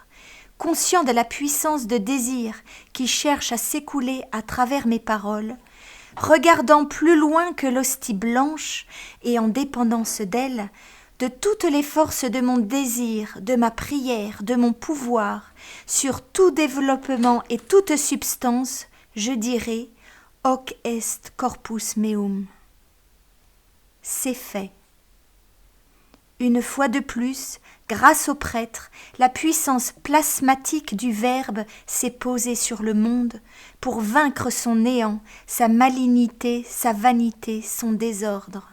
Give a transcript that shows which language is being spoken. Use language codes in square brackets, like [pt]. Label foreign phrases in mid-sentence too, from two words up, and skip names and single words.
[fr] conscient de la puissance de désir qui cherche à s'écouler à travers mes paroles, regardant plus loin que l'hostie blanche et en dépendance d'elle, de toutes les forces de mon désir, de ma prière, de mon pouvoir, sur tout développement et toute substance, je dirai « [la] Hoc est corpus meum ». [fr] C'est fait. Une fois de plus, grâce au prêtre, la puissance plasmatique du Verbe s'est posée sur le monde pour vaincre son néant, sa malignité, sa vanité, son désordre.